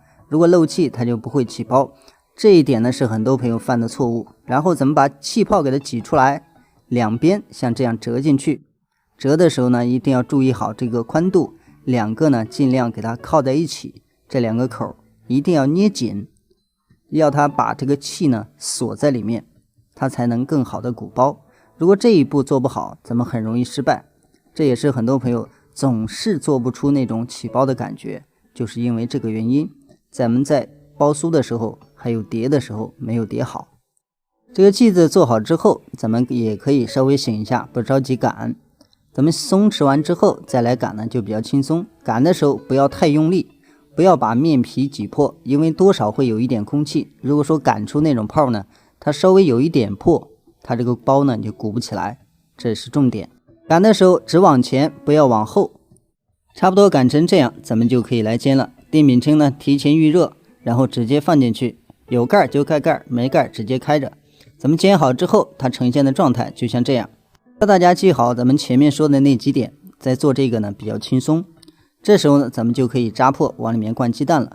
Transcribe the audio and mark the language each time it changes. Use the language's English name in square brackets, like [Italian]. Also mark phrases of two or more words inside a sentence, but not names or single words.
[Chinese] 如果漏氣它就不會起包，這一點呢是很多朋友犯的錯誤。然後咱們把氣泡給它擠出來，兩邊像這樣折進去。折的時候呢一定要注意好這個寬度，兩個呢盡量給它靠在一起，這兩個口一定要捏緊，要它把這個氣呢鎖在裡面，它才能更好的鼓包。如果這一步做不好，咱們很容易失敗。這也是很多朋友總是做不出那種起包的感覺，就是因為這個原因，咱們在包酥的時候還有疊的時候沒有疊好。這個劑子做好之後，咱們也可以稍微醒一下，不着急擀。咱們鬆弛完之後再來擀呢就比較輕鬆。擀的時候不要太用力，不要把面皮擠破，因為多少會有一點空氣。如果說擀出那種泡呢，它稍微有一點破，它這個包呢就鼓不起來，這是重點。擀的時候只往前不要往後，差不多擀成這樣，咱們就可以來煎了。電餅铛呢提前預熱，然後直接放進去，有蓋就開蓋，沒蓋直接開着。咱們煎好之後，它呈現的狀態就像這樣。要大家記好咱們前面說的那幾點，在做這個呢比較輕鬆。這時候呢咱們就可以扎破往裡面灌雞蛋了。